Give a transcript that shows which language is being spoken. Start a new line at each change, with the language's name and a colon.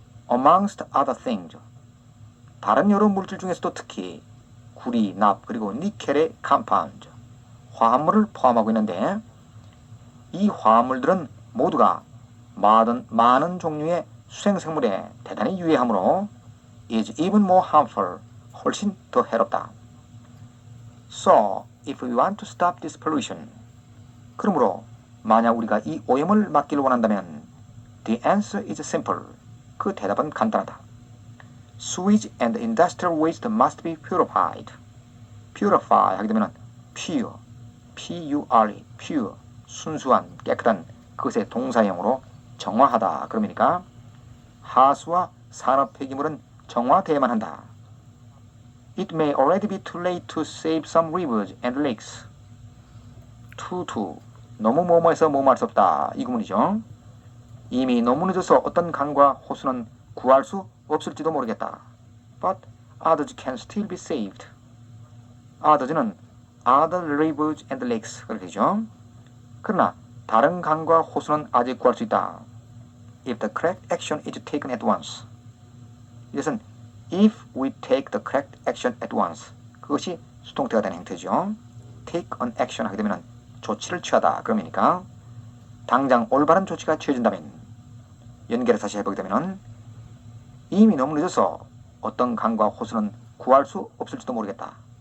English: amongst other things,
Korean: 다른 여러 물질 중에서도 특히 구리, 납 그리고 니켈의 compound, 화합물을 포함하고 있는데 이 화합물들은 모두가 많은 종류의 수생생물에 대단히 유해하므로
English: is even more harmful,
Korean: 훨씬 더 해롭다.
English: So, if we want to stop this pollution,
Korean: 그러므로 만약 우리가 이 오염을 막기를 원한다면
English: the answer is simple,
Korean: 그 대답은 간단하다.
English: Sewage and industrial waste must be purified.
Korean: purify 하게 되면 pure, P-U-R-E, pure, 순수한, 깨끗한 그것의 동사형으로 정화하다 그러니까 하수와 산업 폐기물은 정화돼야만 한다.
English: It may already be too late to save some rivers and lakes.
Korean: 너무 뭐뭐해서 뭐뭐할 수 없다 이 구문이죠. 이미 너무 늦어서 어떤 강과 호수는 구할 수 없을지도 모르겠다.
English: But others can still be saved. others는 other rivers and lakes
Korean: 그렇게 되죠. 그러나 다른 강과 호수는 아직 구할 수 있다.
English: If the correct action is taken at once.
Korean: 이것은
English: if we take the correct action at once.
Korean: 그것이 수동태가 되는 형태죠.
English: take an action
Korean: 하게 되면 조치를 취하다 그러니까 당장 올바른 조치가 취해진다면 연결해서 다시 해보게 되면 이미 너무 늦어서 어떤 강과 호수는 구할 수 없을지도 모르겠다.